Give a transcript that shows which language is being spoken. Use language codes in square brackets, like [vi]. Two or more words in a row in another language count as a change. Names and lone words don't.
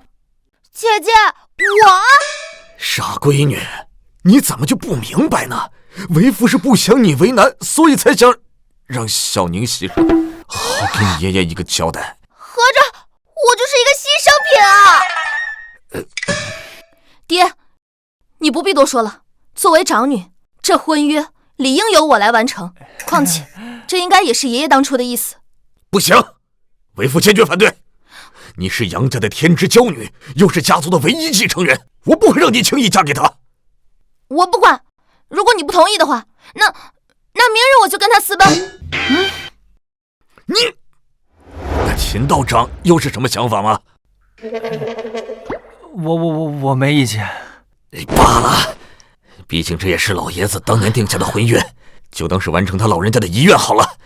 [zh] 姐姐，我…… 傻闺女，你怎么就不明白呢？为父是不想你为难，所以才想让小宁牺牲，好给你爷爷一個交代。合着我就是一個犧牲品啊！爹，你不必多說了。作為長女，這婚約理應由我來完成。況且，這應該也是爺爺當初的意思。不行，為父堅決反對。你是楊家的天之驕女，又是家族的唯一繼承人，我不會讓你輕易嫁給他。我不管，如果你不同意的話，那明日我就跟他私奔。那秦道長又是什麼想法嗎？我沒意見。罷了，畢竟這也是老爺子當年定下的婚約，就當是完成他老人家的遺願好了。